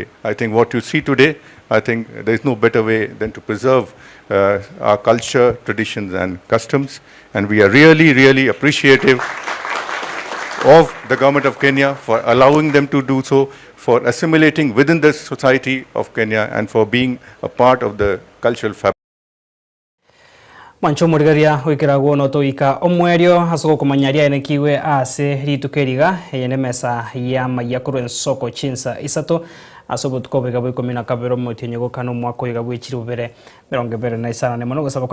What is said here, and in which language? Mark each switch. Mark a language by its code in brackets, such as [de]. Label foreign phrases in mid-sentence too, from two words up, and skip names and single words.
[en] I think what you see today, I think there is no better way than to preserve our culture, traditions and customs. And we are really, really appreciative of the Government of Kenya for allowing them to do so, for assimilating within the society of Kenya and for being a part of the cultural fabric. [guz] Mancho murigaria wikiragwo no toika omwerio hasoko kumanyaria enekiwe ase ritukeriga yene mesa ya mayakuru ensoko chinsa isato asobo tukobega bwe 12 motinyo kanu mwako yiga bwe chirubere 29 ne mono gusaba